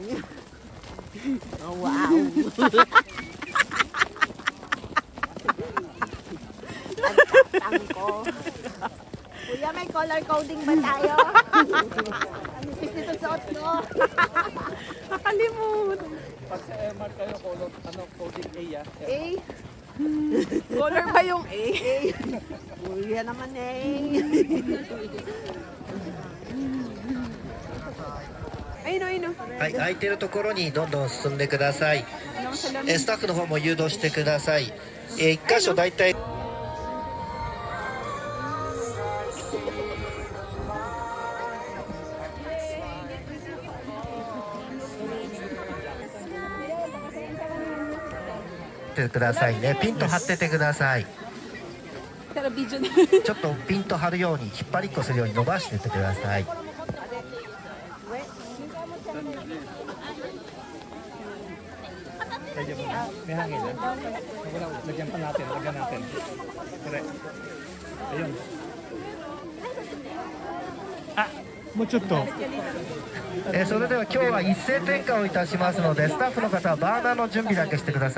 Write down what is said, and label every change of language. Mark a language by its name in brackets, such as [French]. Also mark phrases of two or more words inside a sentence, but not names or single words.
[Filipino] Oh, wow. Ang ko. Kuya, may [English] color coding [Filipino] ba tayo? Ano ito suot ko? Nakalimut. Pag sa MR kayo, coding A ah. A? Color ba yung A? Kuya naman eh. Ayun, ayun. [Japanese] はい、空いてるところにどんどん進んでください。スタッフの方も誘導してください。1箇所だいたい。てくださいね。ピンと張っててください。 [Filipino] Pero video na. [Japanese] ちょっとピンと張るように引っ張りっこするように伸ばしてってください。 [Filipino] May hangin yan. Lagyan pa natin, lagyan natin. Correct. Ayun. Ah, mo ちょっと。 [Japanese] それでは今日は一斉点火をいたしますので、スタッフの方はバーナーの準備だけしてください。